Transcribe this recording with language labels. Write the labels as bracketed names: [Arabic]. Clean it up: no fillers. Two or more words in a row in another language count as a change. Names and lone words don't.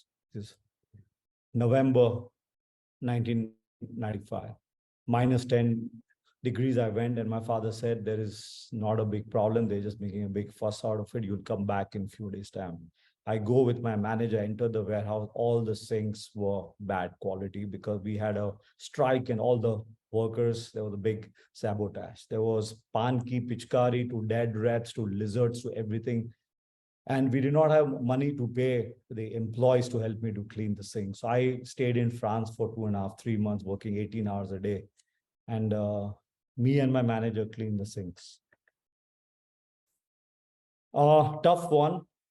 [English] This is November 1995, -10 degrees I went, and my father said, there is not a big problem. They're just making a big fuss out of it. You'll come back in a few days' time. I go with my manager, enter the warehouse. All the sinks were bad quality because we had a strike and all the workers, there was a big sabotage. There was [Hindi] पान की पिचकारी [English] to dead rats to lizards to everything. And we did not have money to pay the employees to help me to clean the sink. So I stayed in France for 2.5, 3 months, working 18 hours a day. And me and my manager cleaned the sinks. Tough one.